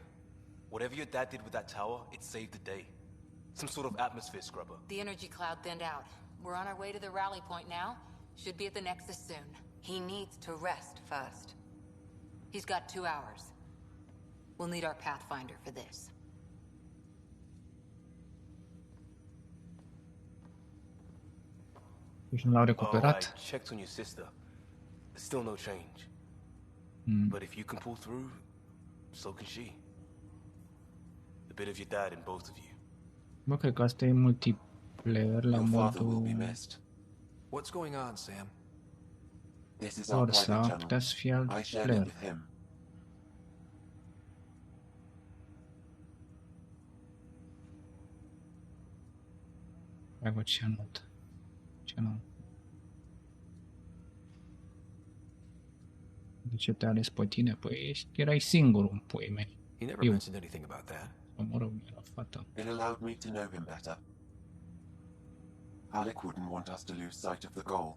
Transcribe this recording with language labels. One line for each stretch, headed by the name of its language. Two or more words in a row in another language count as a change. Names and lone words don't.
English: Whatever your dad did with that tower, it saved the day. Some sort of atmosphere scrubber. The energy cloud thinned out. We're on our way to the rally point now. Should be at the Nexus soon. He needs to rest first. He's got 2 hours. We'll need our Pathfinder for this.
Romanian: Deci nu l-au
English: Oh, I
Romanian: recuperat.
English: checked on your sister. There's still no change. But if you can pull through, so can she. A bit of your dad in both of you.
Romanian: Bă, cred că asta e multiplayer la
English: Your father will be
Romanian: modul...
English: missed. What's going on, Sam? This is our
Romanian: Or
English: private
Romanian: s-ar
English: channel.
Romanian: putea să fie alt
English: I shared it
Romanian: player.
English: with him.
Romanian: Hai cu ce notă. Ce nu? De ce te-a ales pe tine? Păi erai singurul în puii mei.
English: He never You. mentioned anything about that.
Romanian: Mă rog, era fata.
English: It allowed me to know him better. Alec wouldn't want us to lose sight of the goal.